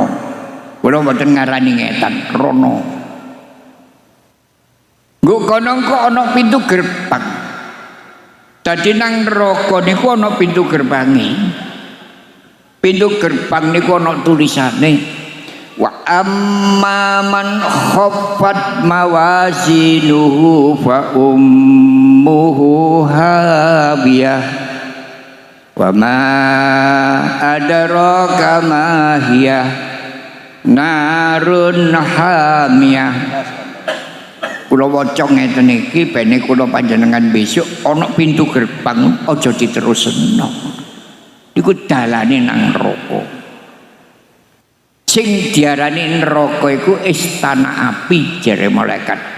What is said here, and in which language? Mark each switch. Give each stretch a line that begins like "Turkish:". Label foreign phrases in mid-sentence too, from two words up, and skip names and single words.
Javanese: Kula mboten ngarani ngetan, rono. Nggo kono kok ana pintu gerbang. Dadi nang neraka niku ana pintu gerbange. Pintu gerbang niku ana tulisane
Arabic: وأما من خفت موازينه فأمه هاوية وما أدراك ما هيه نار حامية.
Javanese: Kula waca ngeten iki bene kula panjenengan besok ana pintu gerbang aja diterusno. Iku dalane nang neraka. Sing diarani neraka iku istana api jere malaikat.